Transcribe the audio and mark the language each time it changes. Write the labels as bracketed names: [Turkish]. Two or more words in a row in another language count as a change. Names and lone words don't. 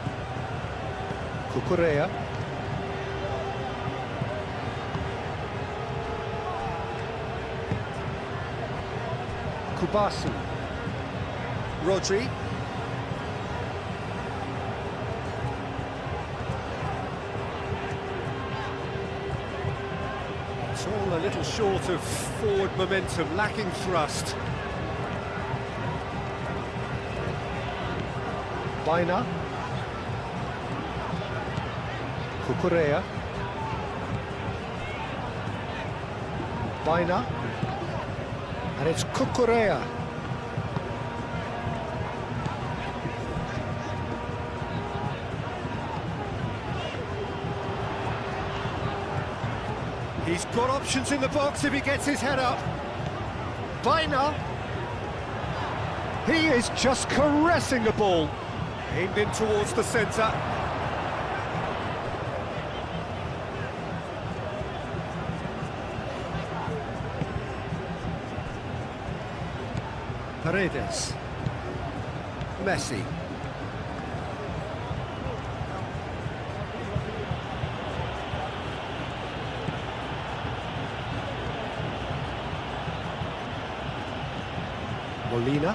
[English] Cucurella. Kubasi. Rodri. It's all a little short of forward momentum, lacking thrust. Baina. Cucurella. Baina. And it's Cucurella. He's got options in the box if he gets his head up. Baina. He is just caressing the ball. Aimed in towards the centre. Paredes. Messi. Molina.